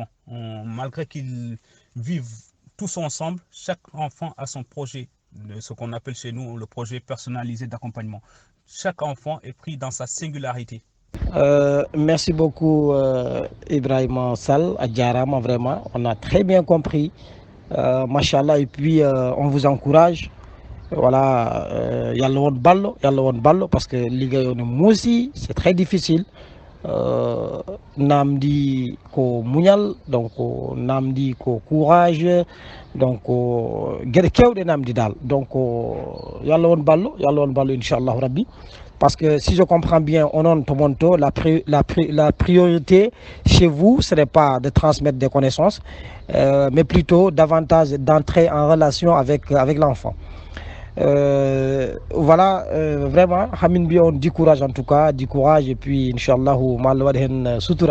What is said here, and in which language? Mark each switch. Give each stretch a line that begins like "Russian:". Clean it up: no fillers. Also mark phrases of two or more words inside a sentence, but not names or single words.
French: Malgré qu'ils vivent tous ensemble, chaque enfant a son projet, ce qu'on appelle chez nous le projet personnalisé d'accompagnement. Chaque enfant est pris dans sa singularité. Merci beaucoup, Ibrahim Sall, Adjarama, vraiment. On a très bien compris. Machallah, et puis on vous encourage. Voilà,
Fula: yalla won ballo
French: parce que liggéeyoon mo aussi c'est très difficile.
Fula: Namdi ko muñal
French: donc
Fula: namdi ko courage
French: donc
Fula: gueɗe kewɗe namdi dal
French: donc
Fula: yalla won ballo
Arabic: inchallahu rabbi
French: parce que si je comprends bien
Fula: onon to monto
French: la priorité chez vous ce n'est pas de transmettre des connaissances mais plutôt davantage d'entrer en relation avec l'enfant. Voilà, vraiment, Hamin Bion, du courage en tout cas, du courage et puis Inch'Allah,
Fula: Malwadhen Sutura.